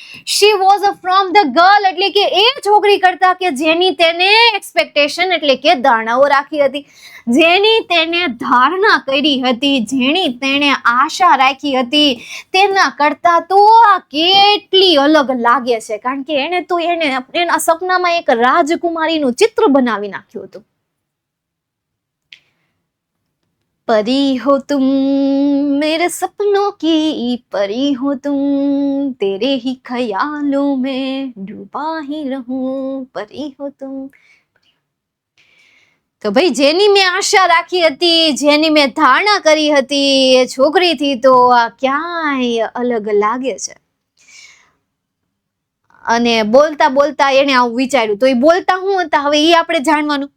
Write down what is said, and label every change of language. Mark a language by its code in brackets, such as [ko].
[en] she was from the girl, [gu] એટલે કે એ છોકરી કરતા કે જેની તેને એક્સપેક્ટેશન એટલે કે ધારણાઓ રાખી હતી, જેની તેને ધારણા કરી હતી, જેની તેને આશા રાખી હતી, તેના કરતા તો આ કેટલી અલગ લાગે છે. કારણ કે એને તો એના સપનામાં એક રાજકુમારીનું ચિત્ર બનાવી નાખ્યું હતું. [hi] परी हो तुम मेरे सपनों की, परी हो तुम तेरे ही ख्यालों में डूबा ही रहूं, परी हो तुम. [gu] તો ભાઈ જેની મેં આશા રાખી હતી, જેની મેં ધારણા કરી હતી, એ છોકરીથી તો આ ક્યાંય અલગ લાગે છે. અને બોલતા બોલતા એને આવું વિચાર્યું. તો એ બોલતા શું હતા હવે એ આપણે જાણવાનું.